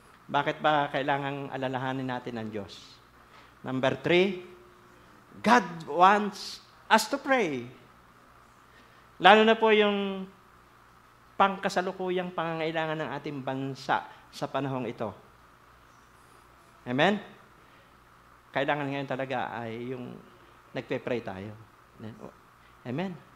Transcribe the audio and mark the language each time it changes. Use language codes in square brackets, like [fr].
[tl] Bakit ba kailangang alalahanin natin ang Diyos? [en] Number 3, God wants us to pray. [tl] Lalo na po yung pangkasalukuyang pangangailangan ng ating bansa sa panahong ito. Amen? Kailangan ngayon talaga ay yung nagpe-pray tayo. Amen?